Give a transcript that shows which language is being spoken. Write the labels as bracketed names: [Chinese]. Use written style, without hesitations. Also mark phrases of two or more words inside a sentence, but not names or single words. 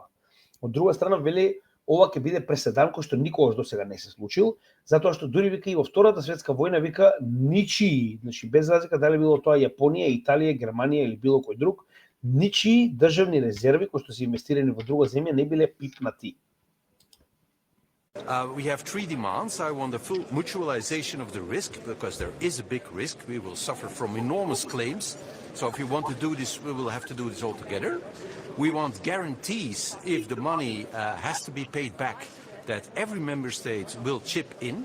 [Macedonian] Од друга страна вели ова ќе биде преседан кој што никогаш досега не се случил, затоа што дури вика и во Втората светска војна вика ничии, значи без разлика дали било тоа Јапонија, Италија, Германија или било кој друг, ничии државни резерви кои што се инвестирани во друга земја не биле пипнати. [English] We have three demands. I want the full mutualization of the risk because there is a big risk. We will suffer from enormous claims. So if we want to do this, we will have to do this all together. We want guarantees if the money has to be paid back, that every member state will chip in.